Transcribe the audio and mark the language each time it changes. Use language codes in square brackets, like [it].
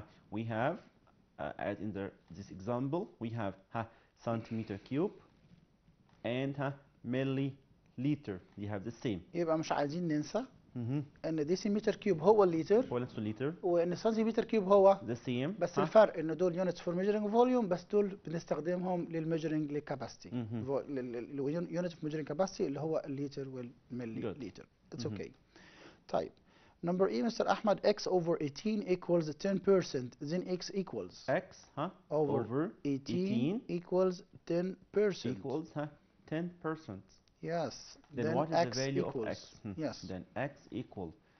[en] We have, as in this example, we have centimeter cube and milliliter. They have the same. [ar] يبقى مش عايزين ننسى Mm-hmm. ان ديسيمتر كيوب هو الليتر هو نفسه لتر. وان سنتيمتر كيوب هو [en] The same. [ar] بس الفرق ان دول [en] units for measuring volume, [ar] بس دول بنستخدمهم للميجرنج للكاباسيتي. اليونت اوف ميجرنج كاباسيتي اللي هو الليتر والملي لتر. [en] It's okay. طيب number E Mr. Ahmed, x over 18 equals 10%, then x equals X over 18 equals 10%. equals 10%. Yes. Then what is x the value equals of x? yes. Then x equal.